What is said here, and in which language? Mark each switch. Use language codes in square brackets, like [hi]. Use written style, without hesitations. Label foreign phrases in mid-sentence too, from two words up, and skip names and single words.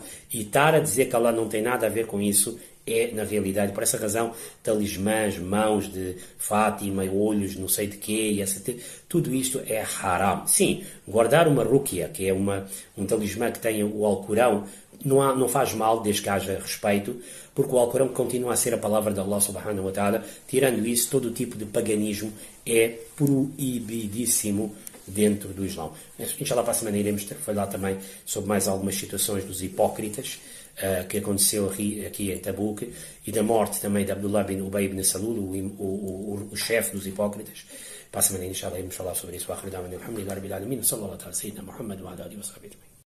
[pt] E estar a dizer que Allah não tem nada a ver com isso é, na realidade, por essa razão, talismãs, mãos de Fátima, olhos, não sei de quê, tudo isto é haram. Sim, guardar uma rúquia, que é um talismã que tem o Alcorão, não faz mal, desde que haja respeito, porque o Alcorão continua a ser a palavra de Allah [ar] سبحانه وتعالى. [pt] Tirando isso, todo tipo de paganismo é proibidíssimo dentro do Islão. Inshallah, para a semana iremos falar também sobre mais algumas situações dos hipócritas que aconteceu aqui em Tabuk, e da morte também de Abdullah bin Ubay ibn Salul, o chefe dos hipócritas. Para a semana, inshallah, iremos falar sobre isso. [ar] وآخر دعوانا الحمد لله رب العالمين. صلى الله عليه وسلم، محمد وعلى آله وصحبه.